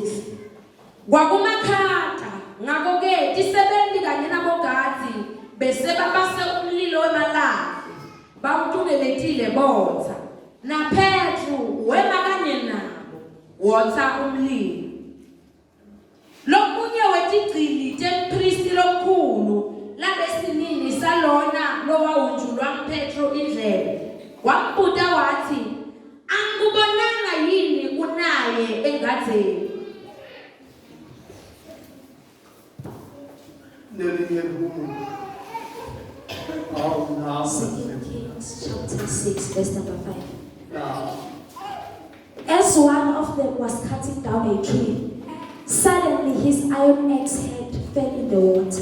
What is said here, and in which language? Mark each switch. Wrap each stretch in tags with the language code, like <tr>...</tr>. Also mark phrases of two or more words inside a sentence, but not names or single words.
<ss>Kwakumakhata ngakho-ke tisebenzi kanye nabogadi bese babase umlilo wemalahle bawutungeletile botha na Petru wema kanye nabo wotha umlilo. Lomunye wetigcili tempristi lomkhulu labesinini salona lowawunjulwa uPetro indlebe wambuza wathi angubonanga yini kunaye engadzeni.</ss> <en>Second Kings chapter 6 verse number 5. As one of them was cutting down a tree, suddenly his iron axe head fell in the water.</en>